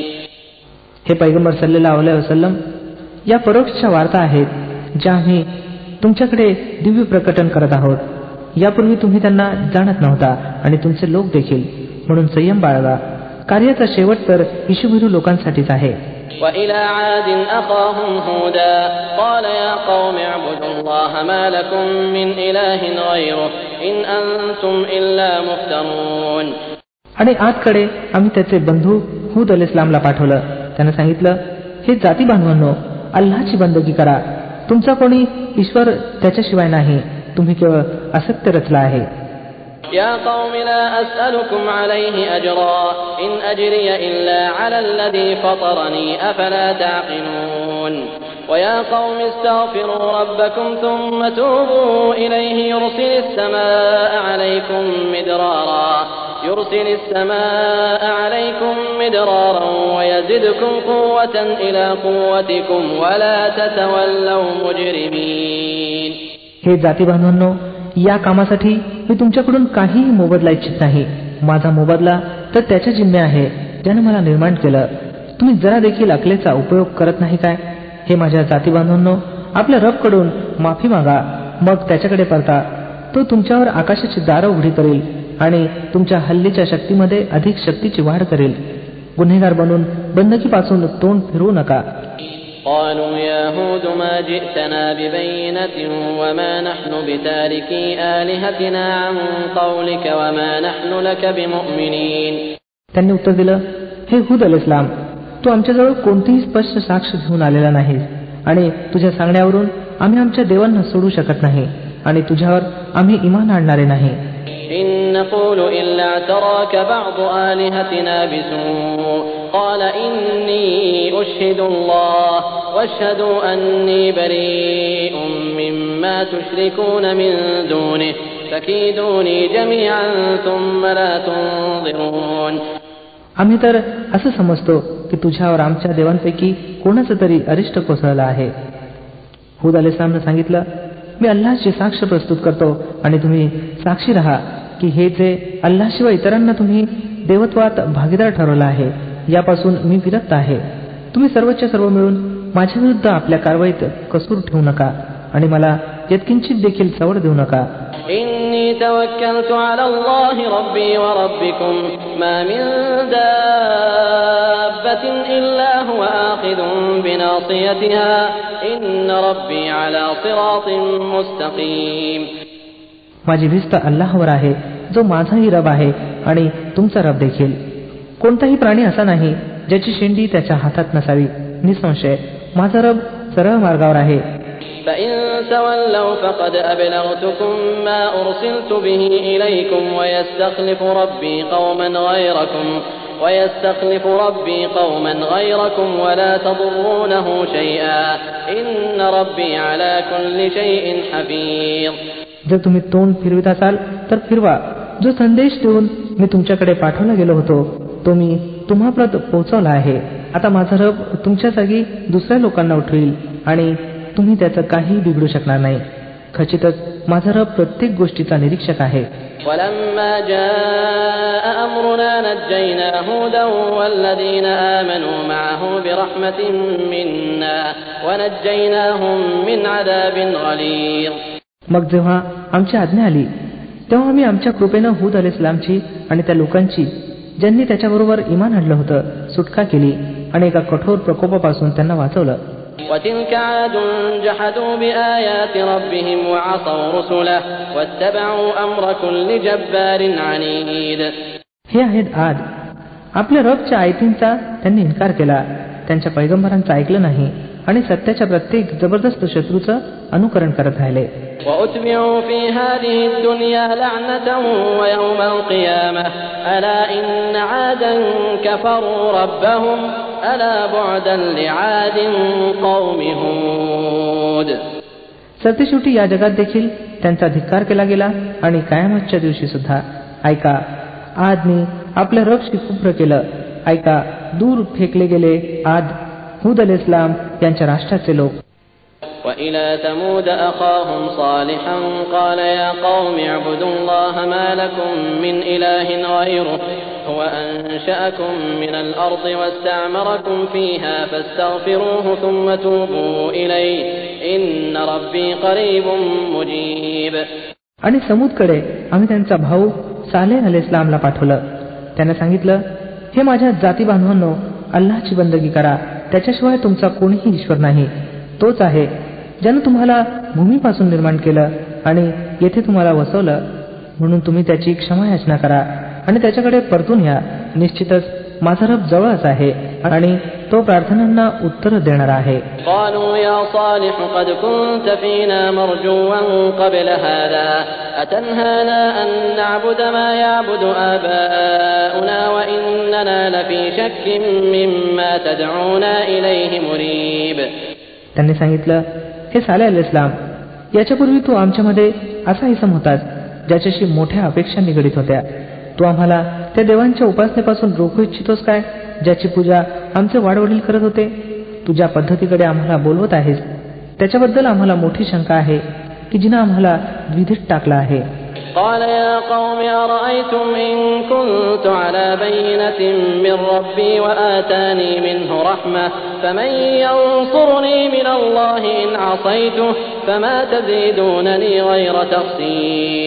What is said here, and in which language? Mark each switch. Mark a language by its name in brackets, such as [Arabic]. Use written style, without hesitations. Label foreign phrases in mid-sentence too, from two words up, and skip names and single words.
[Marathi] हे पैगंबर [Arabic] صلى الله عليه وسلم, [Marathi] या परोक्ष वार्ता आहेत ज्या आम्ही तुमच्याकडे दिव्य प्रकटन करत आहोत. यापूर्वी तुम्ही त्यांना जाणत नव्हता आणि तुमचे लोक देखील, म्हणून संयम बाळगा. कार्याचा शेवट तर इशुभिरू लोकांसाठीच आहे. [Arabic] وإلى عاد أخاهم هودا قال يا قوم اعبدوا الله ما لكم من إله غيره إن أنتم إلا مفترون. [Marathi] आणि आजकडे आम्ही त्याचे बंधू हूद अलैहिस्सलामला पाठवलं. त्यानं सांगितलं, हे जाती बांधवांनो, अल्लाहची बंदगी करा, तुमचा कोणी ईश्वर त्याच्याशिवाय नाही, तुम्ही केवळ असत्य रचला आहे. [Arabic] يا قوم لا أسألكم عليه أجرا إن أجري إلا على الذي فطرني أفلا تعقلون. ويا قوم استغفروا ربكم ثم توبوا إليه يرسل السماء عليكم مدرارا ويزدكم قوة إلى قوتكم ولا تتولوا مجرمين. [Marathi] हे जाती बांधवांनो, या कामासाठी मी तुमच्याकडून काहीही मोबदला इच्छित नाही. माझा मोबदला तर त्याच्या जिम्मे आहे ज्याने मला निर्माण केलं. तुम्ही जरा देखील अकलेचा उपयोग करत नाही काय? हे माझ्या जाती बांधवांनो, आपल्या रबकडून माफी मागा, मग त्याच्याकडे परता. तो तुमच्यावर आकाशाची दारं उघडी करेल आणि तुमच्या हल्लीच्या शक्तीमध्ये अधिक शक्तीची वाढ करेल. गुन्हेगार बनून बंदकीपासून तोंड फिरवू नका. [Arabic] قالوا يا هود ما جئتنا ببينة وما نحن بتاركي آلهتنا عن قولك وما نحن لك بمؤمنين. [Marathi] त्यांनी उत्तर दिलं, हे हूद अलैहिस्सलाम, तू आमच्याजवळ कोणतीही स्पष्ट साक्ष घेऊन आलेला नाहीस आणि तुझ्या सांगण्यावरून आम्ही आमच्या देवांना सोडू शकत नाही आणि तुझ्यावर आम्ही इमान आणणारे नाही. [Arabic] إن نقول إلا اعتراك بعض آلهتنا بسوء قال إني أشهد الله واشهدوا أني بريء مما تشركون من دونه فكيدوني جميعا ثم لا تنظرون. [Marathi] आम्ही तर असं समजतो की तुझ्यावर आमच्या देवांपैकी कोणाचं तरी अरिष्ट कोसळलं आहे. हूद अलैहिस्सलामने सांगितलं, मी अल्लाहची साक्ष प्रस्तुत करतो आणि तुम्ही साक्षी राहा की हे जे अल्लाहशिवाय इतरांना तुम्ही देवत्वात भागीदार ठरवलं आहे यापासून मी विरक्त आहे. तुम्ही सर्वच्या सर्व मिळून माझ्या विरुद्ध आपल्या कारवाईत कसूर ठेवू नका आणि मला यत्किंचित देखील सवड देऊ नका. [Arabic] إني توكلت على الله ربي وربكم ما من دابة إلا هو آخذ بناصيتها إن ربي على صراط مستقيم. [Marathi] माझी भिस्त अल्लाहवर आहे जो माझाही रब आहे आणि तुमचा रब देखील. कोणताही प्राणी असा नाही ज्याची शेंडी त्याच्या हातात नसावी. निसंशय माझा रब सरळ मार्गावर आहे. [Arabic] فإن تولوا فقد أبلغتكم ما أرسلت به إليكم ويستخلف ربي قوما غيركم ولا تضرونه شيئا إن ربي على كل شيء حفيظ. [Marathi] जर तुम्ही तोंड फिरवित असाल तर फिरवा. जो संदेश देऊन मी तुमच्याकडे पाठवला गेलो होतो तो मी तुम्हापर्यंत पोहोचवला आहे. आता माझा रब तुमच्या जागी दुसऱ्या लोकांना उठवेल आणि तुम्ही त्याचं काही बिघडू शकणार नाही. खचितच माझा रब प्रत्येक गोष्टीचा निरीक्षक आहे. [Arabic] ولما جاء أمرنا نجينا هودا والذين آمنوا معه برحمة منا ونجيناهم من عذاب غليظ. [Marathi] मग जेव्हा आमची आज्ञा आली तेव्हा आम्ही आमच्या कृपेनं हूद अलैहिस्सलामची आणि त्या लोकांची ज्यांनी त्याच्याबरोबर इमान आणलं होतं सुटका केली आणि एका कठोर प्रकोपापासून त्यांना वाचवलं. [Arabic] وتلك عاد جحدوا بآيات ربهم وعصوا رسله واتبعوا أمر كل جبار عنيد. [Marathi] हे आहेत आद, आपल्या रबच्या आयतींचा त्यांनी इन्कार केला, त्यांच्या पैगंबरांचं ऐकलं नाही आणि सत्याच्या प्रत्येक जबरदस्त शत्रूचं अनुकरण करत राहिले. [Arabic] وأتبعوا في هذه الدنيا لعنة ويوم القيامة ألا إن عادا كفروا ربهم ألا بعدا لعاد قوم هود. [Marathi] सरतेशेवटी या जगात देखील त्यांचा धिक्कार केला गेला आणि कयामतच्या दिवशी सुद्धा ऐका, आदनी आपल्या रबशी कुफ्र केलं. ऐका, दूर फेकले गेले आद हूद अलैहिस्सलाम यांच्या राष्ट्राचे लोक. [Arabic] وإلى ثمود أخاهم صالحا قال يا قوم اعبدوا الله ما لكم من إله غيره هو أنشأكم من الأرض واستعمركم فيها فاستغفروه ثم توبوا إليه إن ربي قريب مجيب. [Marathi] आणि समूदकडे आम्ही त्यांचा भाऊ सालेह अलैहिस्सलामला पाठवलं. त्याने सांगितलं, हे माझ्या जाती बांधवांनो, अल्लाहची बंदगी करा, त्याच्याशिवाय तुमचा कोणीही ईश्वर नाही. तोच आहे ज्यानं तुम्हाला भूमीपासून निर्माण केलं आणि येथे तुम्हाला वसवलं, म्हणून तुम्ही त्याची क्षमायाचना करा आणि त्याच्याकडे परतून या. निश्चितच माझा रब जवळच आहे आणि तो प्रार्थनांना उत्तर देणारा आहे. [Arabic] قالوا يا صالح قد كنت فينا مرجوا قبل هذا أتنهانا أن نعبد ما يعبد آباؤنا وإننا لفي شك مما تدعونا إليه مريب. [Marathi] त्यांनी सांगितलं, हे सालेह अलैहिस्सलाम, याच्यापूर्वी तू आमच्यामध्ये असा इसम होतास ज्याच्याशी मोठ्या अपेक्षा निगडीत होत्या. तू आम्हाला त्या देवांच्या उपासनेपासून रोखू इच्छितोस काय ज्याची पूजा आमचे वाडवडील करत होते? तू ज्या पद्धतीकडे आम्हाला बोलवत आहेस त्याच्याबद्दल आम्हाला मोठी शंका आहे की जिनं आम्हाला द्विधीत टाकला आहे. [Arabic] قال يا قوم أرأيتم إن كنت على بينة من ربي وآتاني منه رحمة فمن ينصرني من الله إن عصيته فما تزيدونني غير تخسير.